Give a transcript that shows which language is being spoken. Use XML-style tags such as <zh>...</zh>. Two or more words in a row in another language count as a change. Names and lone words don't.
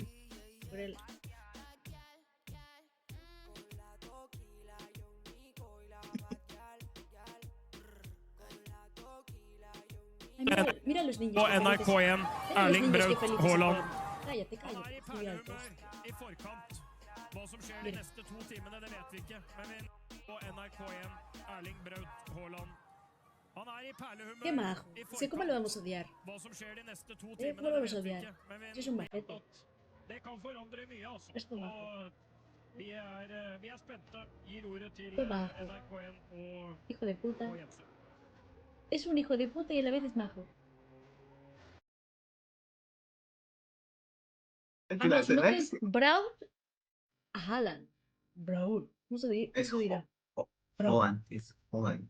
<es>Cruel. Ay, mira los niños.</es> <no>På NRK1, Erling Braut Haaland.</no> <es>Cállate, cállate. Estoy alto.</es> <no>I forkant. Hva som skjer de neste 2 timene, det vet vi ikke. Men på NRK1, Erling Braut Haaland. Han er i perlehumør.</no> <es>Qué majo. Sé cómo lo vamos a odiar.</es> <no>Hva som skjer de neste 2</no> <es>¿Cómo</es> <no>timene,</no> <es>lo</es> <no>det</no> <es>vamos a</es> <no>vet vi</no> <es>odiar?</es> <no>ikke. Men</no> <es>Es un majete.</es> <no>det kan forandre mye, altså.</no> <es>Es un</es> <no>Og vi er spente. Gir ordet til</no> <es>Qué majo.</es> <no>NRK1 og</no> <es>Hijo de puta.</es> <no>Jensen.</no> <es>Es un hijo de puta y a la vez es majo. Además, no es Braut a Haaland. Braut. ¿Cómo se dirá? Holland, es Holland.</es>